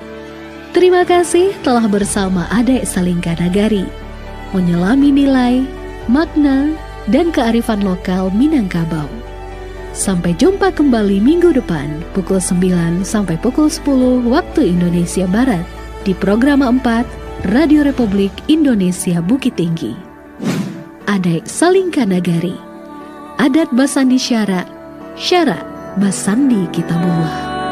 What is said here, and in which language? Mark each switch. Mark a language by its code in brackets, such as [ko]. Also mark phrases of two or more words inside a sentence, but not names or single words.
[id] Terima kasih telah bersama Adek Salingka Nagari, menyelami nilai, makna, dan kearifan lokal Minangkabau. Sampai jumpa kembali minggu depan pukul 9 sampai pukul 10 waktu Indonesia Barat di program 4 Radio Republik Indonesia Bukit Tinggi. Adek Salingka Nagari, [min] adat basandi syarat, syarat Basandi Kitabullah.